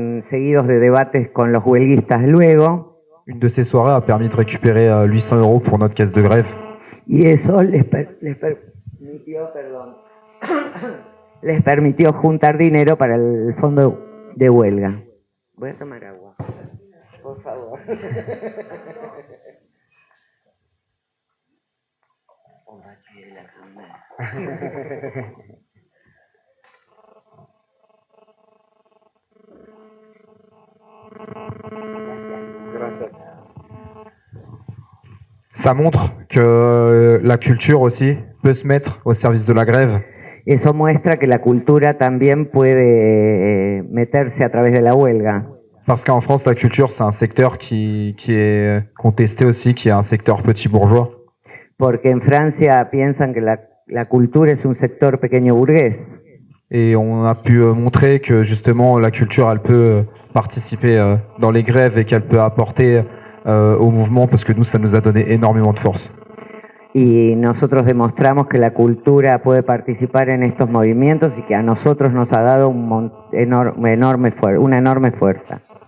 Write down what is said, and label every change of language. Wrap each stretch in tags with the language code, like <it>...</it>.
<es>Seguidos de debates con los huelguistas luego.</es> <fr>Une de ces soirées a permis de récupérer 800 € pour notre caisse de grève.</fr> <es>Y eso les permitió juntar dinero para el fondo de huelga. Voy a tomar agua, por favor.</es> <fr>Ça montre que la culture aussi peut se mettre au service de la grève.</fr> <es>Eso muestra que la cultura también puede meterse a través de la huelga.</es> <fr>Parce qu'en France, la culture, c'est un secteur qui est contesté aussi, qui est un secteur petit bourgeois.</fr> <es>Porque en Francia piensan que la cultura es un sector pequeño burgués.</es> <fr>Et on a pu montrer que justement la culture, elle peut participer dans les grèves et qu'elle peut apporter au mouvement, parce que nous, ça nous a donné énormément de force.</fr> <es>y nosotros demostramos que la cultura puede participar en estos movimientos y que a nosotros nos ha dado una enorme fuerza.</es>